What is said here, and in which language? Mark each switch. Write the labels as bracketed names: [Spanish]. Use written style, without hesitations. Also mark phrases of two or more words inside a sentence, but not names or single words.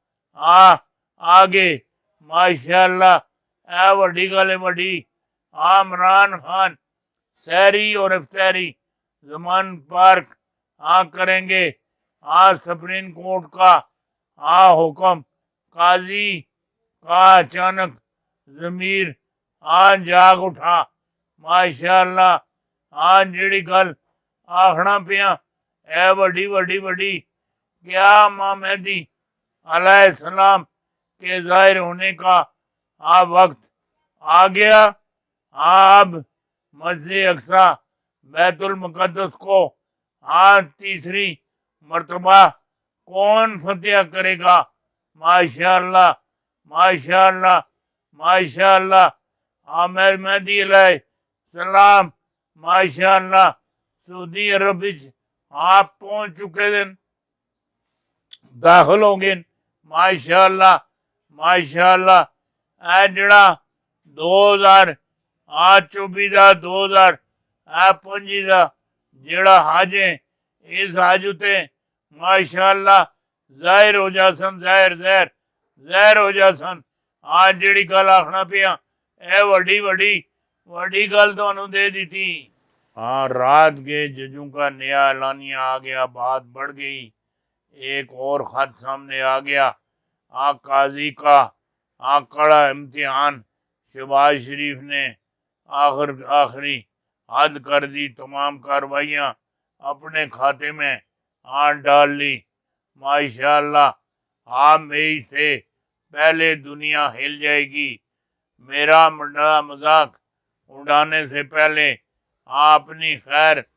[Urdu] آگے، ماشاءاللہ [Punjabi] وڈی گل ہے وڈی، [Urdu] عمران خان سحری اور افطاری زمان پارک کریں گے، سپریم کورٹ کا حکم، قاضی کا اچانک ضمیر جاگ اٹھا، [Punjabi] ماشاءاللہ جڑی گل آخنا پیا وڈی وڈی وڈی، [Urdu] کیا امام مہدی [Arabic] علیہ السلام [Urdu] کے ظاہر ہونے کا وقت آ گیا، اب مسجد اقصی بیت المقدس کو تیسری مرتبہ کون فتح کرے گا، [Arabic] ماشاءاللہ ماشاءاللہ ماشاءاللہ [Urdu] مہدی [Arabic] علیہ السلام [Urdu] ماشاءاللہ سعودی عرب پہنچ چکے دن، [Punjabi] داخل ہو گئے، [Arabic] ماشاءاللہ ماشاءاللہ [Punjabi] جڑا 2024 دا 2025 دا جڑا حج ہے، اس حج تے ماشاءاللہ ظاہر ہو جاسن، ظاہر ہو جاسن، جڑی گل آخنا پیا وڈی وڈی وڈی گل تانوں دے دی تھی، رات کے [Urdu] ججوں کا نیا اعلانیہ آ گیا، بات بڑھ گئی، ایک اور خط سامنے آ گیا، قاضی کا کڑا امتحان، شہباز شریف نے آخری حد کر دی، تمام کارروائیاں اپنے کھاتے میں ڈال لی، ماشاءاللہ مئی سے پہلے دنیا ہل جائے گی، میرا مذاق اڑانے سے پہلے اپنی خیر